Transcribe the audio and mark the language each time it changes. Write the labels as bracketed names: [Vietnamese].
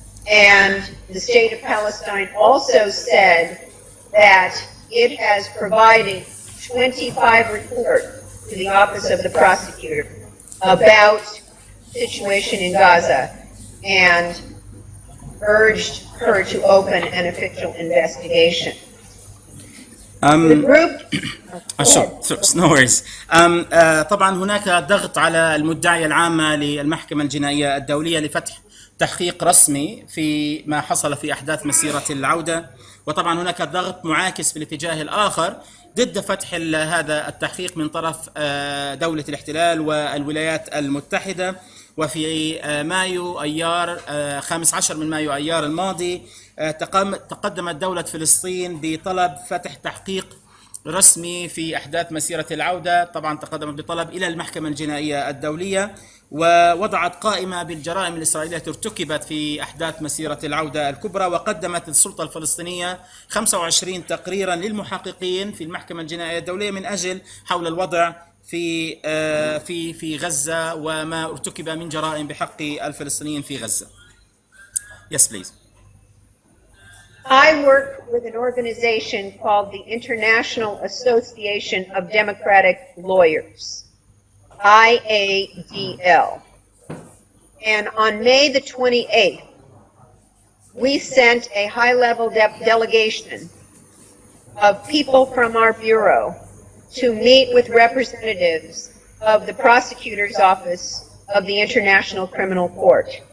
[English] And the state of Palestine also said that it has provided 25 reports to the office of the prosecutor about the situation in Gaza and urged her to open an official investigation. The group no worries. [Arabic] طبعا هناك ضغط على المدعية العامة للمحكمة الجنائية الدولية لفتح تحقيق رسمي في ما حصل في أحداث مسيرة العودة، وطبعا هناك ضغط معاكس في الاتجاه الآخر ضد فتح هذا التحقيق من طرف دولة الاحتلال والولايات المتحدة. وفي مايو أيار 15 من مايو أيار الماضي تقدمت دولة فلسطين بطلب فتح تحقيق رسمي في أحداث مسيرة العودة. طبعا تقدمت بطلب إلى المحكمة الجنائية الدولية ووضعت قائمة بالجرائم الإسرائيلية التي ارتكبت في أحداث مسيرة العودة الكبرى، وقدمت السلطة الفلسطينية 25 تقريرا للمحققين في المحكمة الجنائية الدولية من أجل حول الوضع في غزة وما ارتكب من جرائم بحق الفلسطينيين في غزة. [English] Yes, please. I work with an organization called the International Association of Democratic Lawyers, IADL. And on May the 28th, we sent a high-level delegation of people from our bureau to meet with representatives of the prosecutor's office of the International Criminal Court.